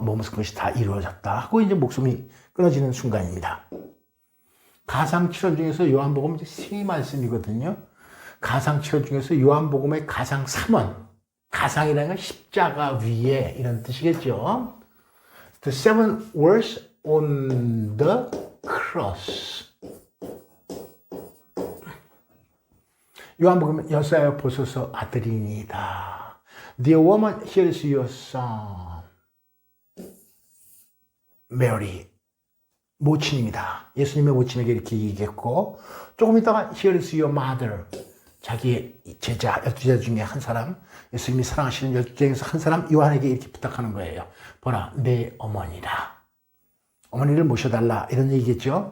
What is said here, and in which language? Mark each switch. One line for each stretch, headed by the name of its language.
Korean: 모든 것이 다 이루어졌다 하고 이제 목숨이 끊어지는 순간입니다. 가상 치료 중에서 요한복음 이제 세 말씀이거든요. 가상 치료 중에서 요한복음의 가상 3원. 가상이라는 건 십자가 위에 이런 뜻이겠죠.
English: The seven words on the cross.
Korean: 요한복음 여사여 보소서 아들이니이다.
English: Dear woman, here is your son.
Korean: Mary, 모친입니다. 예수님의 모친에게 이렇게 얘기했고, 조금 있다가
English: here is your mother.
Korean: 자기의 제자, 12제자 중에 한 사람, 예수님이 사랑하시는 12제자 중에서 한 사람, 요한에게 이렇게 부탁하는 거예요. 보라, 내 어머니라. 어머니를 모셔달라. 이런 얘기겠죠.